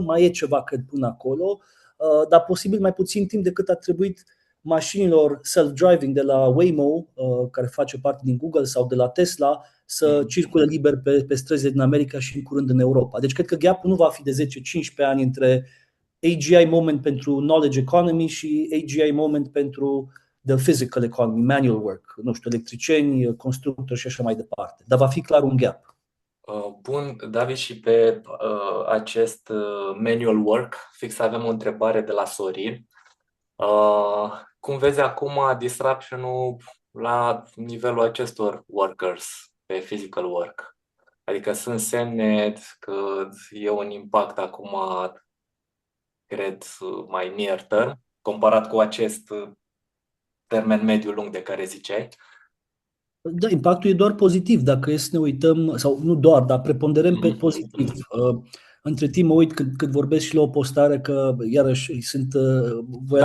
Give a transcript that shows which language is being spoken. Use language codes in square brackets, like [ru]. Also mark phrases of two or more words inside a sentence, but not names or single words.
[ro] Mai e ceva, cred, până acolo, dar posibil mai puțin timp decât a trebuit mașinilor self-driving de la Waymo, care face parte din Google, sau de la Tesla, să circule liber pe străzile din America și în curând în Europa. Deci cred că gap-ul nu va fi de 10-15 ani între [en] AGI moment [ro] pentru [en] knowledge economy [ro] și [en] AGI moment [ro] pentru [en] the physical economy, manual work, [ro] nu știu, electricieni, constructori și așa mai departe. Dar va fi clar un gap. Bun, David, și pe acest [en] manual work, [ro] fix avem o întrebare de la Sorin. Cum vezi acum disruption-ul la nivelul acestor workers pe [en] physical work? [ro] Adică sunt semne că e un impact acum, cred, mai [en] near term, [ro] comparat cu acest termen mediu-lung de care ziceai? Da, impactul e doar pozitiv, dacă e să ne uităm, sau nu doar, dar preponderent pe Mhm. pozitiv. Între timp mă uit cât vorbesc și la o postare că, iarăși, voi